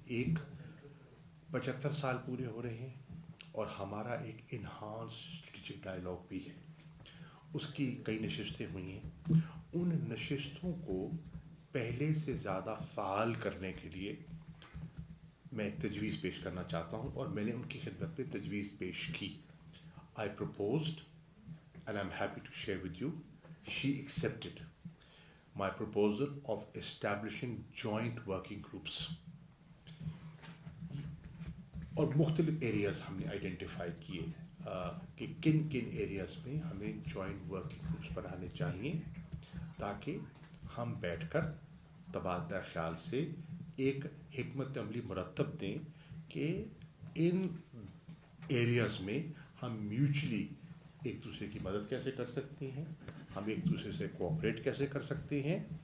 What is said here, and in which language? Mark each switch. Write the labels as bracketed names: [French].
[Urdu] ایک 75 سال پورے ہو رہے ہیں اور ہمارا ایک انہانس اسٹریٹجک ڈائلاگ بھی ہے. اس کی کئی نشستیں ہوئی ہیں. ان نشستوں کو پہلے سے زیادہ فعال کرنے کے لیے میں ایک تجویز پیش کرنا چاہتا ہوں اور میں نے ان کی خدمت پہ تجویز پیش کی. [English] I proposed and I'm happy to share with you, she accepted my proposal of establishing joint working groups. [Urdu] اور مختلف ایریاز ہم نے آئیڈینٹیفائی کیے کہ کن کن ایریاز میں ہمیں جوائنٹ ورکنگ گروپس بنانے چاہیے تاکہ ہم بیٹھ کر تبادلہ خیال سے ایک حکمت عملی مرتب دیں کہ ان ایریاز میں ہم میوچلی ایک دوسرے کی مدد کیسے کر سکتے ہیں, ہم ایک دوسرے سے کوآپریٹ کیسے کر سکتے ہیں,